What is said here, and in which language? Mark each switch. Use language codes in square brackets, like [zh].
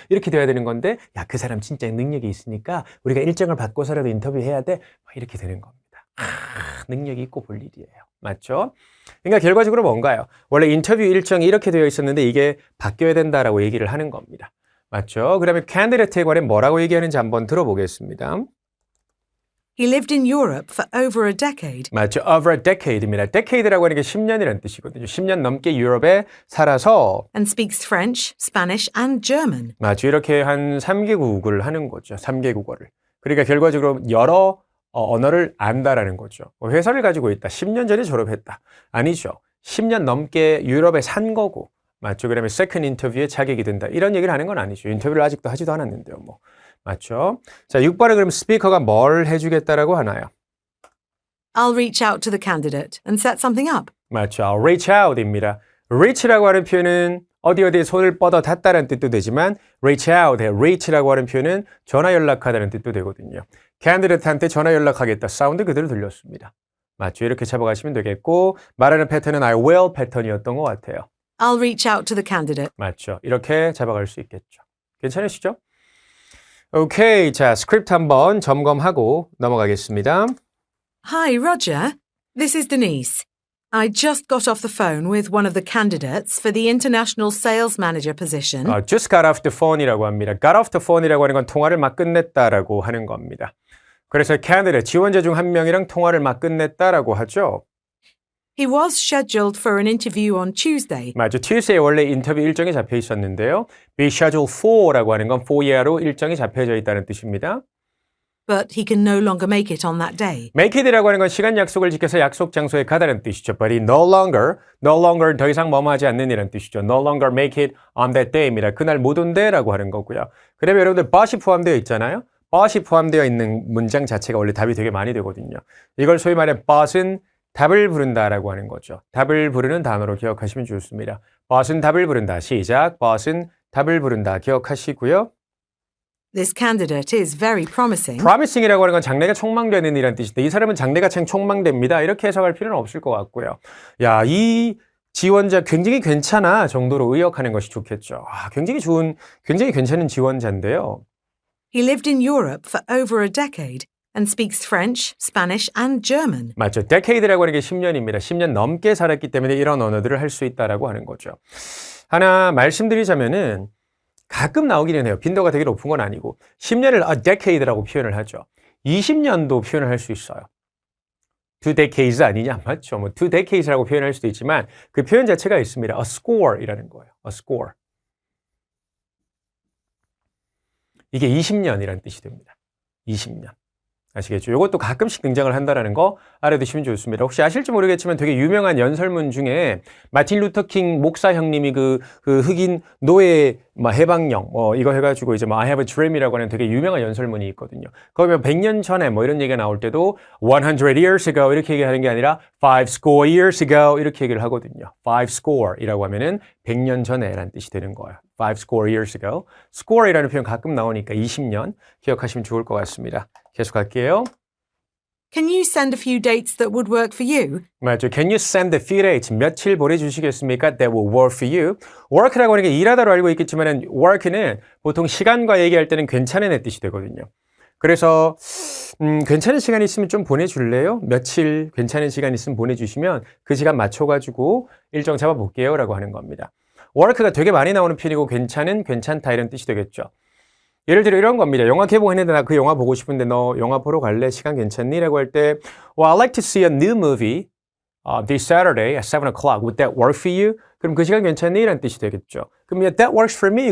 [ko] 이렇게 돼야 되는 건데 야, 그 사람 진짜 능력이 있으니까 우리가 일정을 바꿔서라도 인터뷰해야 돼. 이렇게 되는 겁니다. 능력이 있고 볼 일이에요. 맞죠? 그러니까 결과적으로 뭔가요? 원래 인터뷰 일정이 이렇게 되어 있었는데 이게 바뀌어야 된다라고 얘기를 하는 겁니다. 맞죠? 그러면 candidate에 관해 뭐라고 얘기하는지 한번 들어보겠습니다. [en] He lived in Europe for over a decade. [ko] 맞죠. over a decade입니다. decade라고 하는 게 10년이라는 뜻이거든요. 10년 넘게 유럽에 살아서 [en] And speaks French, Spanish, and German. [ko] 맞죠. 이렇게 한 3개국을 하는 거죠. 3개국어를. 그러니까 결과적으로 여러 언어를 안다라는 거죠. 회사를 가지고 있다. 10년 전에 졸업했다. 아니죠. 10년 넘게 유럽에 산 거고. 맞죠. 그러면 second 인터뷰에 자격이 된다. 이런 얘기를 하는 건 아니죠. 인터뷰를 아직도 하지도 않았는데요. 뭐. 맞죠? 자, 6번에 그럼 스피커가 뭘 해주겠다라고 하나요? [en] I'll reach out to the candidate and set something up. [ko] 맞죠. reach out입니다. reach라고 하는 표현은 어디에 손을 뻗어 닿다는 뜻도 되지만 reach out, reach라고 하는 표현은 전화 연락하다는 뜻도 되거든요. candidate한테 전화 연락하겠다. 사운드 그대로 들렸습니다. 맞죠? 이렇게 잡아가시면 되겠고 말하는 패턴은 I will 패턴이었던 것 같아요. [en] I'll reach out to the candidate. [ko] 맞죠? 이렇게 잡아갈 수 있겠죠. 괜찮으시죠? 오케이, 자 스크립트 한번 점검하고 넘어가겠습니다. [en] Hi, Roger. This is Denise. I just got off the phone with one of the candidates for the international sales manager position. Just got off the phone이라고 합니다. [ko] got off the phone이라고 하는 건 통화를 막 끝냈다라고 하는 겁니다. 그래서 candidate, 지원자 중 한 명이랑 통화를 막 끝냈다라고 하죠. [en] He was scheduled for an interview on Tuesday, [ko] 맞죠. Tuesday 원래 인터뷰 일정이 잡혀 있었는데요. [en] be scheduled for [ko] 라고 하는 건 for year로 일정이 잡혀져 있다는 뜻입니다. [en] but he can no longer make it on that day. [ko] make it이라고 하는 건 시간 약속을 지켜서 약속 장소에 가다는 뜻이죠. [en] But he no longer [ko] 더 이상 머무하지 않는 이라는 뜻이죠. [en] no longer make it on that day입니다. [ko] 그날 못 온대라고 하는 거고요. 그러면 여러분들 but이 포함되어 있잖아요. but이 포함되어 있는 문장 자체가 원래 답이 되게 많이 되거든요. 이걸 소위 말해 but은 답을 부른다라고 하는 거죠. 답을 부르는 단어로 기억하시면 좋습니다. but은 답을 부른다. 시작. but은 답을 부른다. 기억하시고요. [en] This candidate is very promising. [ko] promising이라고 하는 건 장래가 촉망되는 이라는 뜻인데 이 사람은 장래가 참 촉망됩니다. 이렇게 해석할 필요는 없을 것 같고요. 야, 이 지원자 굉장히 괜찮아 정도로 의역하는 것이 좋겠죠. 굉장히 괜찮은 지원자인데요. [en] He lived in Europe for over a decade and speaks French, Spanish and German. [ko] 맞죠. decade라고 하는 게 10년입니다. 10년 넘게 살았기 때문에 이런 언어들을 할 수 있다라고 하는 거죠. 하나 말씀드리자면은 가끔 나오기는 해요. 빈도가 되게 높은 건 아니고 10년을 a decade라고 표현을 하죠. 20년도 표현을 할 수 있어요. 2 decades 아니냐? 맞죠. 뭐 2 decades라고 표현할 수도 있지만 그 표현 자체가 있습니다. a score이라는 거예요. [en] a score. [ko] 이게 20년이라는 뜻이 됩니다. 20년. 아시겠죠? 이것도 가끔씩 등장을 한다는 거 알아두시면 좋습니다. 혹시 아실지 모르겠지만 되게 유명한 연설문 중에 마틴 루터 킹 목사 형님이 그 흑인 노예 해방령 이거 해가지고 이제 [en] I have a dream [ko] 이라고 하는 되게 유명한 연설문이 있거든요. 거기 100년 전에 이런 얘기가 나올 때도 [en] 100 years ago [ko] 이렇게 얘기하는 게 아니라 [en] 5 years ago [ko] 이렇게 얘기를 하거든요. 5이라고 하면은 100년 전에라는 뜻이 되는 거예요. [en] 5 years ago. [ko] score이라는 표현 가끔 나오니까 20년 기억하시면 좋을 것 같습니다. 계속할게요. [en] Can you send a few dates that would work for you? 맞죠. Can you send a few dates? [ko] 며칠 보내주시겠습니까? [en] That will work for you. [ko] work라고 하는 게 일하다로 알고 있겠지만 work는 보통 시간과 얘기할 때는 괜찮은 애 뜻이 되거든요. 그래서 괜찮은 시간 있으면 좀 보내줄래요? 며칠 괜찮은 시간 있으면 보내주시면 그 시간 맞춰가지고 일정 잡아볼게요 라고 하는 겁니다. work가 되게 많이 나오는 편이고 괜찮다 이런 뜻이 되겠죠. 예를 들어 이런 겁니다. 영화 개봉했는데 나 그 영화 보고 싶은데 너 영화 보러 갈래? 시간 괜찮니? 라고 할 때 [en] Well, I'd like to see a new movie this Saturday at 7 o'clock. Would that work for you? [ko] 그럼 그 시간 괜찮니? 라는 뜻이 되겠죠. [en] 그럼 That works for me.